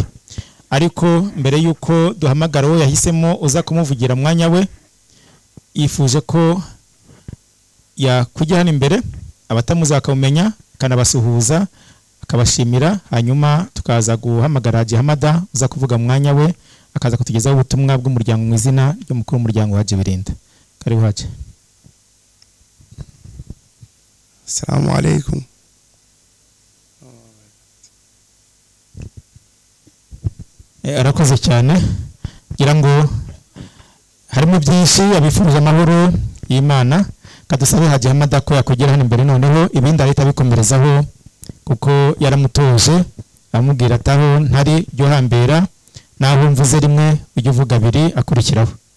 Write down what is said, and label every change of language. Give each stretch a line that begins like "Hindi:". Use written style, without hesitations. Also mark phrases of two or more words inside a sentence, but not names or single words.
Kinyarwanda: Ariko mbere yuko duhamagara uwo yahisemo uza kumuvugira mwanya we, yifuje ko yakujya hano imbere abatamuzi bakamumenya, akanabasuhuza, akabashimira, hanyuma tukaza guhamagara Haji Hamada uza kuvuga mwanya we, akaza kutugezaho ubutumwa bw'umuryango mu izina ry'umukuru w'umuryango wa Haji Birinda.
Swahili: Karibu Haji.
Arabic: السلام عليكم.
Kinyarwanda: Arakoze cyane, ngira ngo harimo byinshi abifurije amahoro y'Imana. Kadusabe Haji Hamada ko yakugera hano imbere, noneho ibindi ahita bikomerezaho kuko yaramutoje amubwira ataho ntari byo hambera, naho mvuze rimwe ujye uvuga abiri akurikiraho.